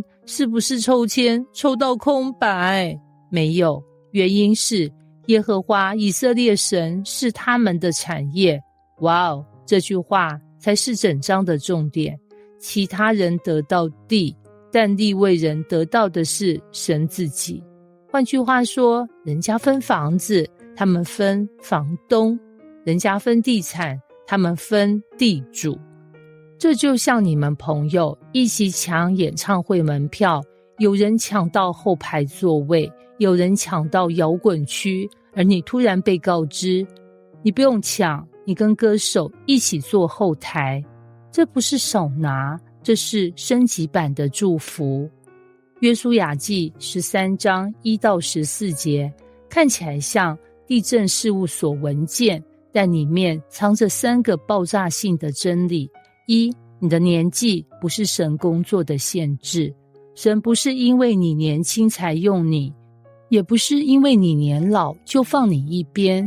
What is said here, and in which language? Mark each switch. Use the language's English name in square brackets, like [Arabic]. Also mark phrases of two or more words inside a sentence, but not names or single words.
[Chinese] 是不是抽籤抽到空白？沒有，原因是耶和華以色列神是他們的產業。哇哦，這句話才是整章的重點。其他人得到地，但利未人得到的是神自己。換句話說，人家分房子，他們分房東；人家分地產，他們分地主。這就像你們朋友一起搶演唱會門票，有人搶到後排座位，有人搶到搖滾區，而你突然被告知，你不用搶，你跟歌手一起坐後台。這不是少拿，這是升級版的祝福。約書亞記13章1到14 節，看起來像地政事務所文件，但裡面藏着3個爆炸性的真理。一， 你的年紀不是神工作的限制，神不是因為你年輕才用你，也不是因為你年老就放你一邊。